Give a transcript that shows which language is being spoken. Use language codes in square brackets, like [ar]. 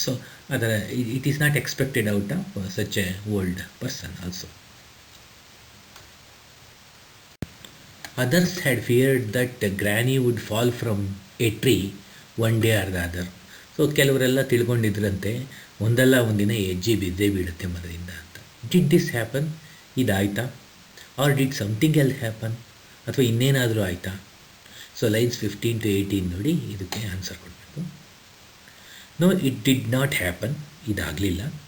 [en] So ಆ ಥರ it is not expected out of such a old person also. Others had feared that Granny would fall from a tree one day or the other. [kn] So ಕೆಲವರೆಲ್ಲ ತಿಳ್ಕೊಂಡಿದ್ರಂತೆ ಒಂದಲ್ಲ ಒಂದಿನ ಹೆಜ್ಜೆ ಬಿದ್ದೇ ಬೀಳುತ್ತೆ ಮರದಿಂದ ಅಂತ. [en] Did this happen? [kn] ಇದಾಯ್ತಾ? [en] Or did something else happen? [kn] ಅಥವಾ ಇನ್ನೇನಾದರೂ ಆಯಿತಾ? ಸೊ ಲೈನ್ಸ್ 15 to 18 ನೋಡಿ, ಇದಕ್ಕೆ ಆನ್ಸರ್ ಕೊಡಬೇಕು. [en] no, it did not happen, [kn] ಇದಾಗಲಿಲ್ಲ.